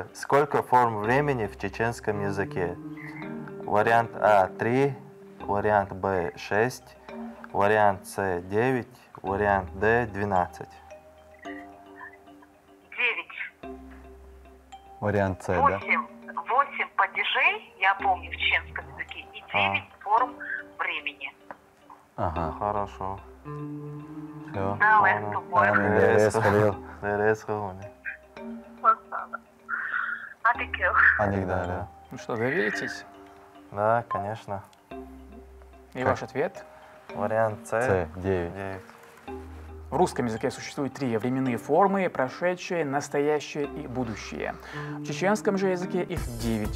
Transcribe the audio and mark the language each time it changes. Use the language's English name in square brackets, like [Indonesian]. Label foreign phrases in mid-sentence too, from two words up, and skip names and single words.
[Russian] Сколько форм времени в чеченском языке? Вариант А 3, вариант Б 6, вариант С 9, вариант Д 12. 9. Вариант С, да? 8 падежей, я помню, в чеченском языке, и 9 форм времени. Ага, Хорошо. все. Да, это тупое. Дерес, Халил. Дерес, Халил. Атикел. Анигдаля. Ну что, доверитесь? Да, конечно. И ваш ответ? Вариант С С, 9. 9. В русском языке существует 3 временные формы: прошедшее, настоящее и будущее. В чеченском же языке их 9.